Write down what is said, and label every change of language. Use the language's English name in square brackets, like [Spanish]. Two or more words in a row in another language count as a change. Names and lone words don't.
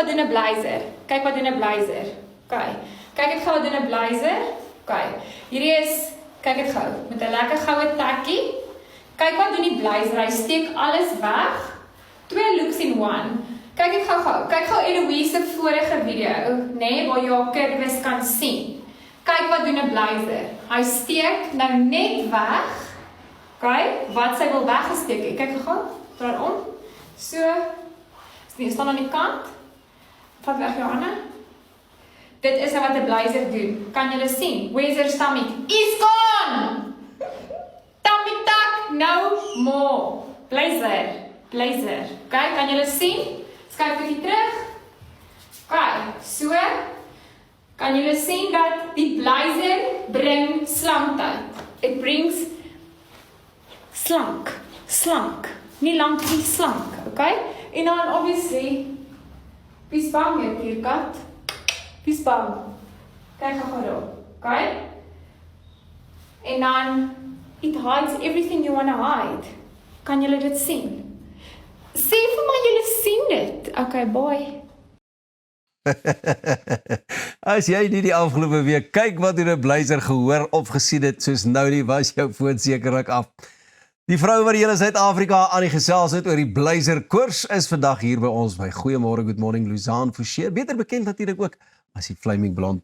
[Afrikaans] blazer. Kyk wat doen 'n blazer. Okay. Kyk dit gou wat doen 'n blazer. Okay. Hierdie is, kyk dit gou, met 'n lekker goue takkie. Kyk wat doen die blazer. Hy steek alles weg. [English] 2 looks in one. [Afrikaans] Kyk dit gou. Kyk gou Eloise se vorige video, nê, waar jy haar curves kan sien. Kyk wat doen 'n blazer. Hy steek nou net weg. Okay, wat sy wil weggesteek het. Kyk gou, draai om. So, staan aan die kant. Vat weg jou hande. Dit is wat 'n blazer doen. Kan julle sien? [English] Where's her stomach? It's gone! Tummy tuck, no more. [Afrikaans] Blazer. Okay, kan julle sien? Skuif 'n bietjie terug. Okay, so kan julle sien dat die blazer bring slankheid. [English] It brings slank. [Afrikaans] Nie lank nie, slank, okay? En dan obviously, wie bang jy Pierkat? Wie bang? Kyk gou daar, okay? En dan, [English] it hides everything you want to hide. [Afrikaans] Kan julle dit sien? Sê vir my julle sien dit. Okay, boy. As jy nie die afgelope week kyk wat in 'n blazer gehoor of gesien het, soos nou nie, was jou foon sekerlik af. Die vrou wat die hele Suid-Afrika aan die gesels het oor die blazer koers is vandag hier by ons by Goeiemôre, [English] good morning, [Afrikaans] Luzaan Forshey, beter bekend natuurlik ook as die Flaming Blond.